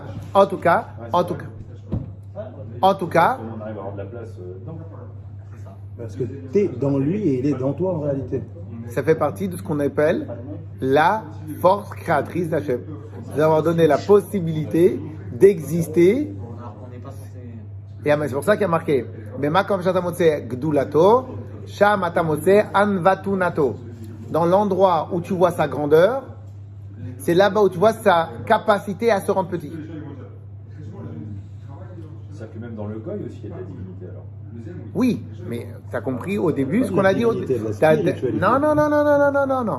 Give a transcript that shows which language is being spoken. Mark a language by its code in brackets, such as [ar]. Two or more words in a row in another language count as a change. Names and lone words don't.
[fr] On arrive à avoir de la place dedans. Parce que tu es dans lui et il est dans toi en réalité. ça fait partie de ce qu'on appelle la force créatrice d'Hachem. D'avoir donné la possibilité d'exister. On n'est pas censé. Et c'est pour ça qu'il y a marqué [he] במקום שאתה מוצא גדולתו שם אתה מוצא ענוותנותו. [fr] Dans l'endroit où tu vois sa grandeur, c'est là-bas où tu vois sa capacité à se rendre petit. C'est-à-dire que même dans le goy aussi, il y a de la divinité alors. Oui, mais tu as compris au début ce qu'on a dit. La spiritualité. Non.